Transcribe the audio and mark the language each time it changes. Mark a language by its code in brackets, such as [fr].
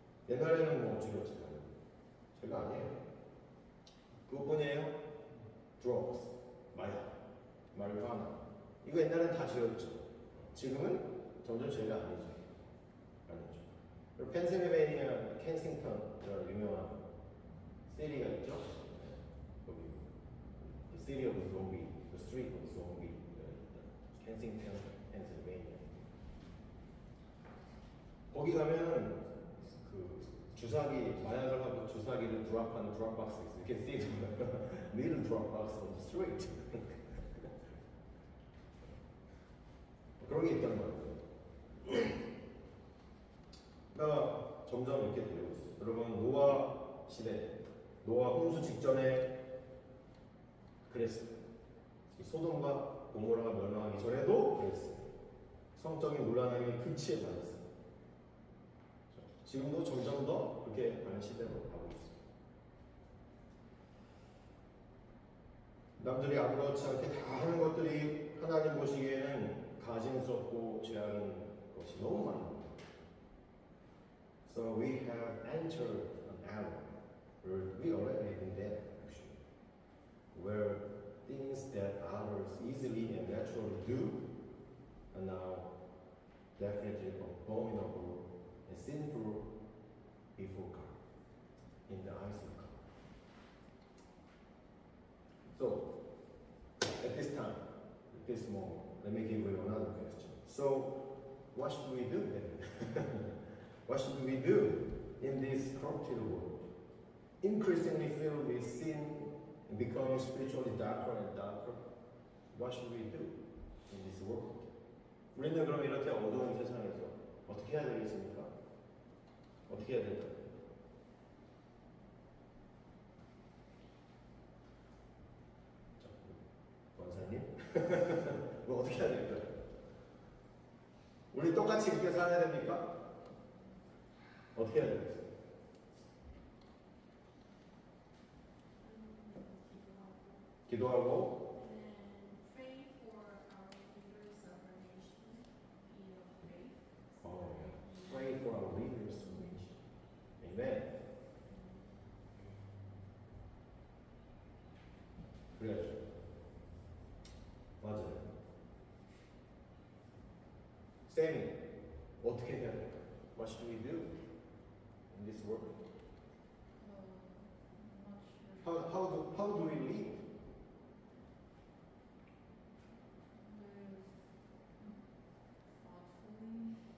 [ko] 옛날에는 뭐 죄였지만 죄가 아니에요. 그것뿐이에요. drugs, 마약, 마리화나 이거 옛날엔 다 죄였죠. 지금은 점점 죄가 아니죠. 그리고 펜실베이니아 켄싱턴이라는 유명한 시리가 있죠. [en] 거기 The City of Zombie, The Street of Zombie, 켄싱턴, 펜실베이니아. [ko] 거기 가면 그 주사기 마약을 하고 주사기를 드랍하는 드랍박스 있어요. [en] You can see the little drop box on the street. [ko] 그런 게 있단 말이에요. 그러니까 점점 이렇게 되고 있어요. 여러분 노아 시대, 노아 홍수 직전에 그랬어요. 소돔과 고모라가 멸망하기 전에도 그랬어요. 성적인 문란함이 극치에 달했어요. 지금도 점점 더 그렇게 가는 시대로 가고 있습니다. 남들이 아무렇지 않게 다 하는 것들이 하나님 보시기에는 가증스럽고 죄악인 것이 너무 많습니다. [en] So we have entered an era where we already been there, actually, where things that others easily and naturally do are now definitely abominable and sinful before God, in the eyes of God. So, at this time, at this moment, let me give you another question. So, what should we do then? What should we do in this corrupted world? Increasingly filled with sin and becoming spiritually darker and darker. What should we do in this world? [ko] 우리는 그럼 이렇게 어두운 세상에서 어떻게 해야 되겠습니까? 어떻게 해야 될까요? 원사님? 뭐 어떻게 해야 될까요? 우리 똑같이 그렇게 살아야 됩니까? 어떻게 해야 되겠어요? 기도하고 [en] And pray for our leaders of our nation, be of faith. pray for our leaders of the nation. Amen. [ko] 그래야죠. 맞아요. 쌤이 어떻게 해야 될까요? [en] What should we do in this world? I'm not sure. How do we live? Live thoughtfully.